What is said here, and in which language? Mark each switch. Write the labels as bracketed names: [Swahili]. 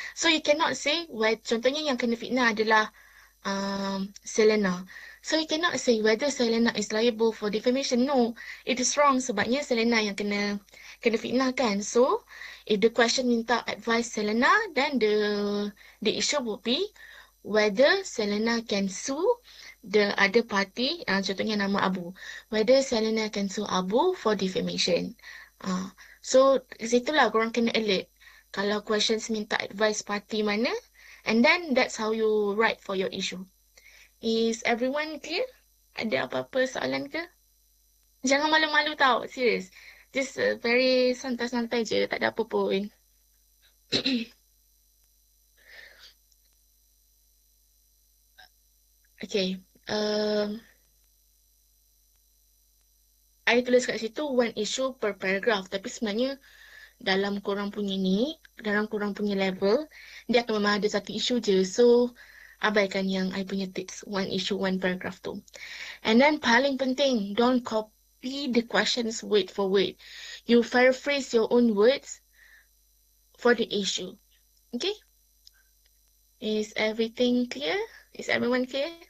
[English] So you cannot say, [Malay] contohnya yang kena fitnah adalah Selena. [English] So you cannot say whether Selena is liable for defamation. No, it is wrong [Malay] sebabnya Selena yang kena fitnah kan. [English] So if the question minta advise Selena, then the issue would be whether Selena can sue the other party, [Malay] contohnya nama [English] Abu. Whether Selena can sue Abu for defamation. So, [Malay] situlah korang kena [English] alert. [Malay] Kalau questions minta advice party mana, [English] and then that's how you write for your issue. Is everyone clear? [Malay] Ada apa-apa soalan ke? Jangan malu-malu tau, serious. [English] Just very [Malay] santai-santai je, tak ada apa pun. [English] Okay. [Malay] I tulis kat situ [English] one issue per paragraph. [Malay] Tapi sebenarnya dalam korang punya ni, dalam korang punya level, dia akan memang ada satu isu je. So, abaikan yang I punya tips. [English] One issue, one paragraph tu. And then [Malay] paling penting, [English] don't copy the questions word for word. You paraphrase your own words for the issue. Okay? Is everything clear? Is everyone clear?